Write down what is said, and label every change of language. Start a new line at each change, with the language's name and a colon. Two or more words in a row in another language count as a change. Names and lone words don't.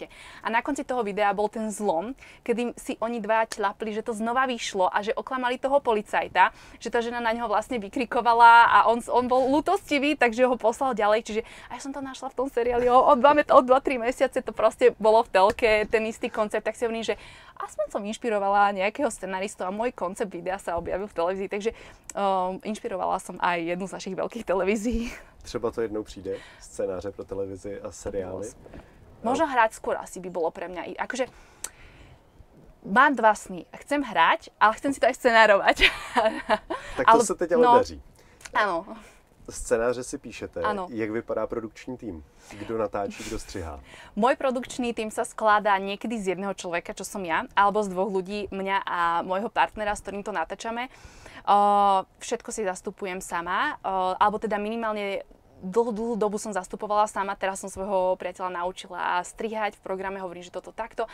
Slovak: A na konci toho videa bol ten zlom, kedy si oni dvaja tľapli, že to znova vyšlo a že oklamali toho policajta, že tá žena na neho vlastne vykrikovala a on bol ľútostivý, takže ho poslal ďalej. Čiže a ja som to našla v tom seriáli o 2-3 mesiace, to proste bolo v telke, ten istý koncept, tak si hovorím, že aspoň som inšpirovala nejakého scenaristu a môj koncept videa sa objavil v televízii, takže inšpirovala som aj jednu z našich veľkých televízií.
Czech: Třeba to jednou přijde, scénáře pro televizi a seriály.
Slovak: Možno hrať skôr asi by bolo pre mňa. Akože mám dva sny. Chcem hrať, ale chcem si to aj scenárovať.
Czech: Tak to se teď ale daří.
Slovak: Áno.
Czech: Scénáře si píšete. Ano. Jak vypadá produkční tým? Kdo natáčí, kdo střihá?
Slovak: Môj produkčný tým sa skladá niekedy z jedného človeka, čo som ja, alebo z dvoch ľudí, mňa a môjho partnera, s ktorým to natáčame. Všetko si zastupujem sama, alebo teda minimálne dlhú dobu som zastupovala sama, teraz som svojho priateľa naučila strihať v programe, hovorím, že toto takto.